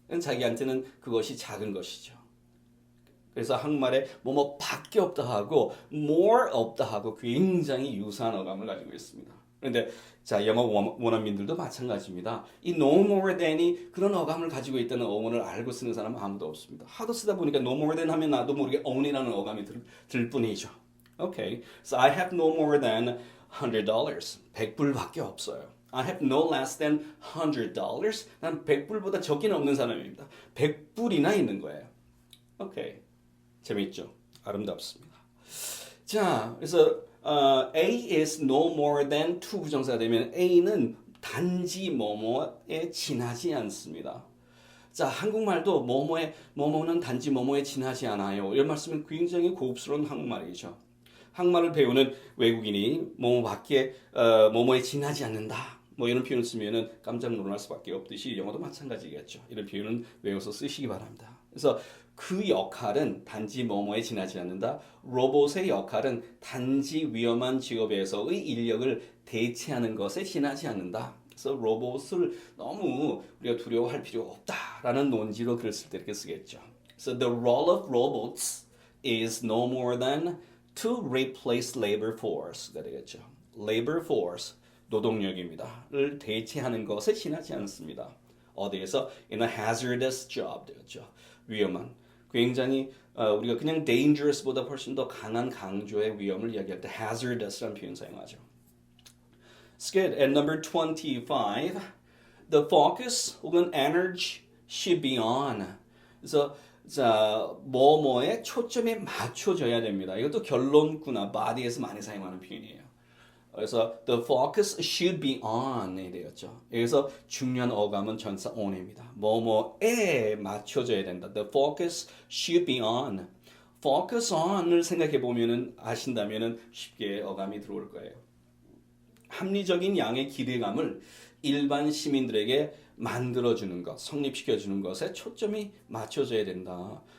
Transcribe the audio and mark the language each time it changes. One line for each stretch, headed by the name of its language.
Korean: 자기한테는 그것이 작은 것이죠. 그래서 한국말에 뭐뭐밖에 없다 하고 more 없다 하고 굉장히 유사한 어감을 가지고 있습니다. 그런데 자 영어 원어민들도 마찬가지입니다. 이 no more than이 그런 어감을 가지고 있다는 어원을 알고 쓰는 사람은 아무도 없습니다. 하도 쓰다 보니까 no more than 하면 나도 모르게 on이라는 어감이 들 뿐이죠.
English: Okay, so I have no more than $100.
Korean: 100불밖에 없어요.
English: I have no less than $100.
Korean: 난 100불보다 적게는 없는 사람입니다. 100불이나 있는 거예요. 오케이. 재밌죠? 아름답습니다. 자, 그래서 A is no more than to 부정사가 되면 A는 단지 뭐뭐에 지나지 않습니다. 자, 한국말도 뭐뭐는 단지 뭐뭐에 지나지 않아요. 이런 말씀은 굉장히 고급스러운 한국말이죠. 한국말을 배우는 외국인이 뭐뭐밖에 뭐뭐에 지나지 않는다. 뭐 이런 표현을 쓰면은 깜짝 놀랄 수밖에 없듯이 영어도 마찬가지겠죠. 이런 표현은 외워서 쓰시기 바랍니다. 그래서 그 역할은 단지 뭐뭐에 지나지 않는다. 로봇의 역할은 단지 위험한 직업에서의 인력을 대체하는 것에 지나지 않는다. 그래서 로봇을 너무 우리가 두려워할 필요가 없다라는 논지로 글을 쓸 때 이렇게 쓰겠죠.
English: So the role of robots is no more than to replace labor force가
Korean: 되겠죠. labor force, 노동력입니다.를 대체하는 것에 지나지 않습니다. 어디에서?
English: in a hazardous job
Korean: 되겠죠. 위험한, 굉장히 우리가 그냥 dangerous보다 훨씬 더 강한 강조의 위험을 이야기할 때 hazardous라는 표현 사용하죠.
English: It's good. And number 25, the focus
Korean: 혹은
English: energy should be on.
Korean: 그래서 자, 뭐뭐에 초점이 맞춰져야 됩니다. 이것도 결론구나 body에서 많이 사용하는 표현이에요. 그래서
English: the focus should be on이
Korean: 되었죠. 여기서 중요한 어감은 전사 on입니다. 뭐뭐에 맞춰져야 된다.
English: The focus should be on.
Korean: focus on을 생각해 보면은 아신다면은 쉽게 어감이 들어올 거예요. 합리적인 양의 기대감을 일반 시민들에게 만들어주는 것, 성립시켜주는 것에 초점이 맞춰져야 된다.